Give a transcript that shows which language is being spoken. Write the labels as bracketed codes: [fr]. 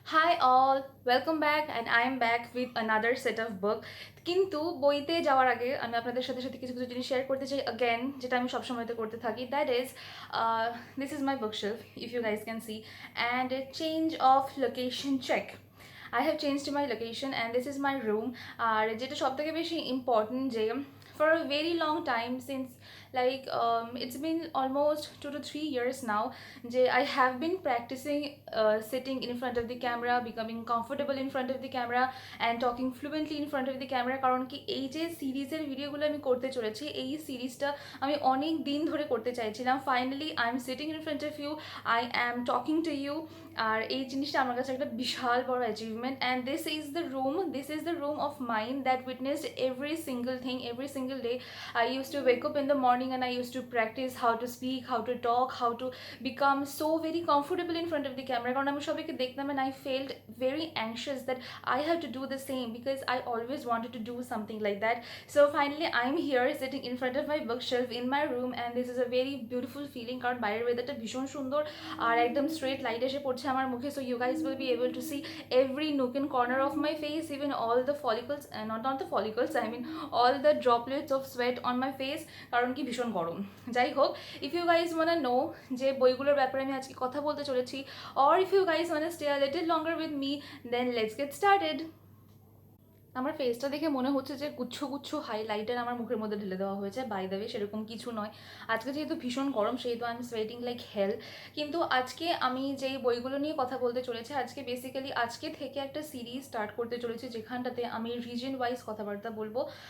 [en] Hi all, welcome back and I am back with another set of book. [bn] কিন্তু বইতে যাওয়ার আগে আমি আপনাদের সাথে সাথে কিছু কিছু জিনিস শেয়ার করতে চাই [en] again [bn] যেটা আমি সবসময়তে করতে থাকি, [en] that is this is my bookshelf if you guys can see, and a change of location check. I have changed my location and this is my room. [bn] আর যেটা সবথেকে বেশি ইম্পর্টেন্ট যে [en] for a very long time, since like it's been almost 2 to 3 years now, যে I have been practicing sitting in front of the camera, becoming comfortable in front of the camera and talking fluently in front of the camera. [bn] কারণ কি এই যে সিরিজের ভিডিওগুলো আমি করতে চলেছি, এই সিরিজটা আমি অনেক দিন ধরে করতে চাইছিলাম। [en] Finally I am sitting in front of you, I am talking to you. [bn] আর এই জিনিসটা আমার কাছে একটা বিশাল বড় achievement, [en] And this is the room of mind that witnessed every single thing every single day. I used to wake up in the morning and I used to practice how to speak, how to talk, how to become so very comfortable in front of the camera. [bn] কারণ আমি সবাইকে দেখতাম [en] and I felt very anxious that I have to do the same because I always wanted to do something like that. So finally I'm here sitting in front of my bookshelf in my room and this is a very beautiful feeling. [bn] কারণ বাইরের ওয়েদারটা ভীষণ সুন্দর আর একদম straight light এসে পড়ছে আমার মুখে, [en] so you guys will be able to see every nook and corner of my face, even all the follicles, not the follicles, I mean all the droplets of sweat on my face, [bn] কারণ কি ভীষণ গরম। যাই হোক, [en] if you guys wanna know [bn] যে বইগুলোর ব্যাপারে আমি আজকে কথা বলতে চলেছি, [en] or if you guys wanna stay a little longer with me, then let's get started. [bn] আমার ফেসটা দেখে মনে হচ্ছে যে গুচ্ছ গুচ্ছ হাইলাইটার আমার মুখের মধ্যে ঢেলে দেওয়া হয়েছে, [en] by the way [bn] সেরকম কিছু নয়। আজকে যেহেতু ভীষণ গরম সেহেতু [en] I am sweating like hell. [bn] কিন্তু আজকে আমি যেই বইগুলো নিয়ে কথা বলতে চলেছি, আজকে বেসিক্যালি আজকে থেকে একটা সিরিজ স্টার্ট করতে চলেছি যেখানটাতে আমি রিজন ওয়াইজ কথাবার্তা বলবো।